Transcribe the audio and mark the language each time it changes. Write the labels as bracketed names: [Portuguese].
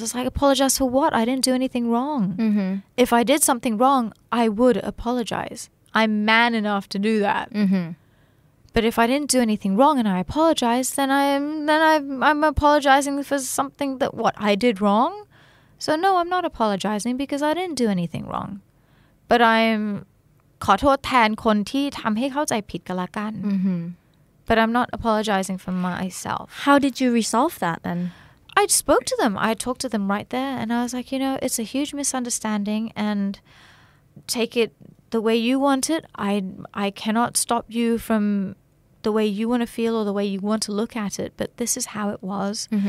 [English] I was like, apologize for what? I didn't do anything wrong. If I did something wrong, I would apologize. I'm man enough to do that. But if I didn't do anything wrong and I apologize, then I'm apologizing for something that I did wrong. So no, I'm not apologizing because I didn't do anything wrong. But I'm [Thai] ขอโทษแทนคนที่ทำให้เข้าใจผิดกันละกัน [English] But I'm not apologizing for myself. How did you resolve that then? I spoke to them. I talked to them right there, and I was like, it's a huge misunderstanding, and take it the way you want it. I cannot stop you from the way you want to feel or the way you want to look at it, but this is how it was.